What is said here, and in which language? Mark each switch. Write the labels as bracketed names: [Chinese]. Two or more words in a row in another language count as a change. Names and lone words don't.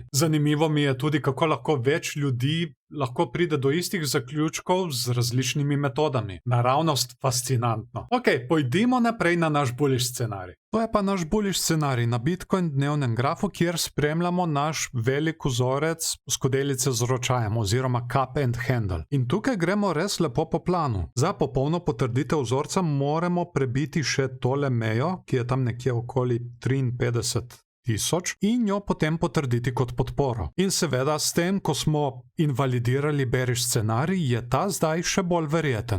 [Slovenian] Zanimivo mi je tudi, kako lahko več ljudi lahko pride do istih zaključkov z različnimi metodami. Naravnost fascinantno. Ok, pojdimo naprej na naš bullish scenarij. To je pa naš bullish scenarij na Bitcoin dnevnem grafu, kjer spremljamo naš velik vzorec skodelice z ročajem oziroma [English] cup and handle. [Slovenian] In tukaj gremo res lepo po planu. Za popolno potrditev vzorca moramo prebiti še tole mejo, ki je tam nekje okoli 53.000 in jo potem potrditi kot podporo. In seveda s tem, ko smo invalidirali bearish scenarij, je ta zdaj še bolj verjeten.